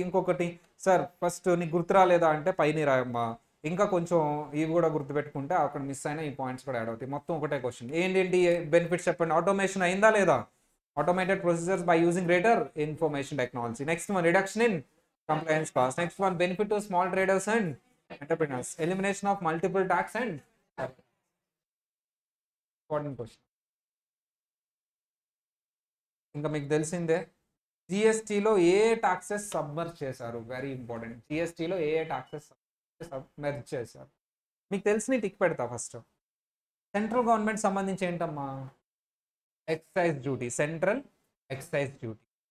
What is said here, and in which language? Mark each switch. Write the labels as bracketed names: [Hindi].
[Telugu] ఇంకొకటి sir, first నీకు గుర్తు రాలేదా అంటే పైన రాయమ్మా. ఇంకా కొంచెం ఇవి కూడా గుర్తుపెట్టుకుంటే అక్కడ మిస్ అయినా ఈ పాయింట్స్ కూడా యాడ్ అవుతాయి. మొత్తం ఒకటే క్వశ్చన్. ఏంటి బెనిఫిట్స్ చెప్పండి. ఆటోమేషన్ అయిందా లేదా? [English] Automated procedures by using greater information technology. Next one, reduction in compliance cost. Next one, benefit to small traders and entrepreneurs. Elimination of multiple tax and important question. [Telugu] ఇంకా మీకు తెలిసిందే, జిఎస్టీలో ఏ taxes submerge చేశారు? [English] Very important. [Telugu] జిఎస్టీలో ఏ taxes submerge చేశారు మీకు తెలిసిన tick పెడతా. First central government సంబంధించి ఏంటమ్మా? Excise duty, central excise duty.